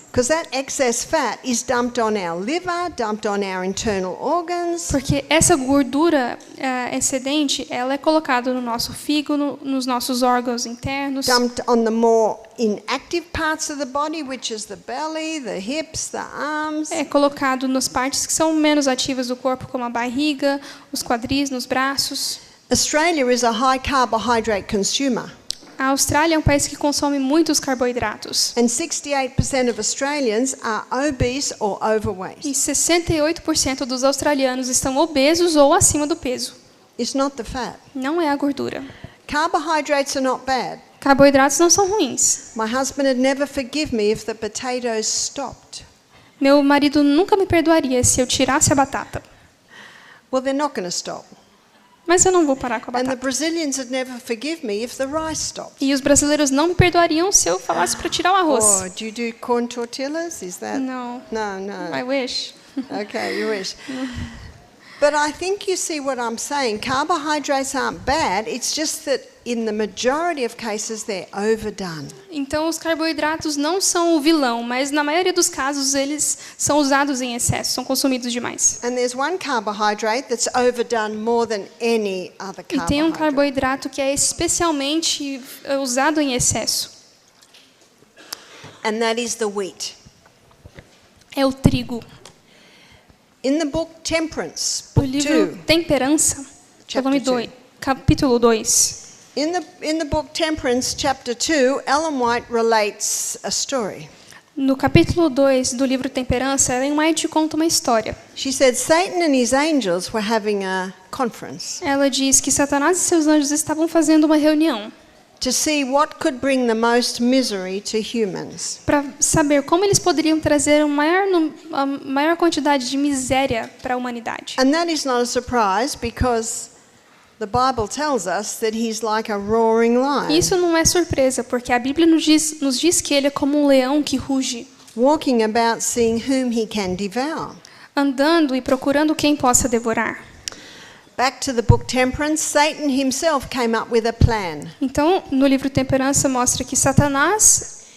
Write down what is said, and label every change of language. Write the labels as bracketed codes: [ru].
[en] Because that excess fat is dumped on our liver, dumped on our internal organs, [pt] Porque essa gordura excedente, ela é colocada no nosso fígado, nos nossos órgãos internos, [en] dumped on the more inactive parts of the body, which is the belly, the hips, the arms. [pt] é colocado nas partes que são menos ativas do corpo, como a barriga, os quadris, nos braços. [en] Australia is a high carbohydrate consumer, [pt] A Austrália é um país que consome muitos carboidratos. [en] and 68% of Australians are obese or overweight. [pt] E 68% dos australianos estão obesos ou acima do peso. [en] It's not the fat. [pt] Não é a gordura. [en] Carbohydrates are not bad. [pt] Carboidratos não são ruins. [en] My husband would never forgive me if the potatoes stopped. [pt] Meu marido nunca me perdoaria se eu tirasse a batata. [en] Well, they're not going to stop. [pt] Mas eu não vou parar com a [en] And the [pt] batata. [en] Brazilians would never forgive me if the rice stopped. [pt] E os brasileiros não me perdoariam se eu falasse para tirar o arroz. [en] Or do you do corn tortillas? Is that? [pt] Não. [en] No. I wish. Okay, you wish. But I think you see what I'm saying. Carbohydrates aren't bad. It's just that in the majority of cases they're overdone. [pt] Então os carboidratos não são o vilão, mas na maioria dos casos eles são usados em excesso, são consumidos demais. [en] And there's one carbohydrate that's overdone more than any other [pt] E tem um [en] carbohydrate. [pt] carboidrato que é especialmente usado em excesso. [en] And that is the wheat. [pt] É o trigo. [en] In the book Temperance, [pt] O [en] book [pt] livro [en] 2, [pt] Temperança, volume [en] Chapter [pt] 2, capítulo 2. [en] in the book Temperance, chapter 2, Ellen White relates a story. [pt] No capítulo 2 do livro Temperança, Ellen White conta uma história. [en] She said Satan and his angels were having a conference [pt] Ela diz que Satanás e seus anjos estavam fazendo uma reunião [en] to see what could bring the most misery to humans. [pt] para saber como eles poderiam trazer a maior quantidade de miséria para a humanidade. [en] And that is not a surprise because the Bible tells us that he's like a roaring lion, [pt] Isso não é surpresa, porque a Bíblia nos diz que ele é como um leão que ruge, [en] walking about seeing whom he can devour. [pt] andando e procurando quem possa devorar. [en] Back to the book Temperance, Satan himself came up with a plan. [pt] Então, no livro Temperança mostra que Satanás